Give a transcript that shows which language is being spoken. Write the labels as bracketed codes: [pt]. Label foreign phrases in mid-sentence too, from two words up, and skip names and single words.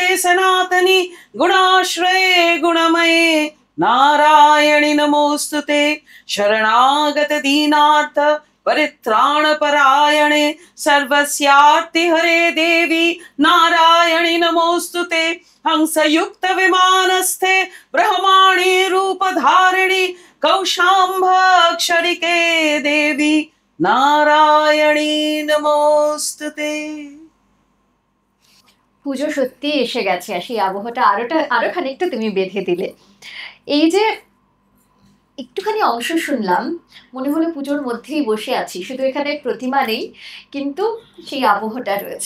[sa] सनातनी गुणाश्रये गुणमये नारायणि नमोस्तुते शरणागत दीनार्थ परित्राण परायणे सर्वस्यार्ति हरे देवी नारायणि नमोस्तुते हंसयुक्त विमानस्थे ब्रह्माणी रूप धारिणी कौशाम्भक्षरिके देवी নারায়ণী নমস্তুতে। [bn] পুজো সত্যি এসে গেছে, আর সেই আবহটা আরো খানিকটা তুমি বেঁধে দিলে। এই যে একটুখানি অংশ শুনলাম, মনে হলো পুজোর মধ্যেই বসে আছি, শুধু এখানে প্রতিমা নেই কিন্তু সেই আবহটা রয়েছে।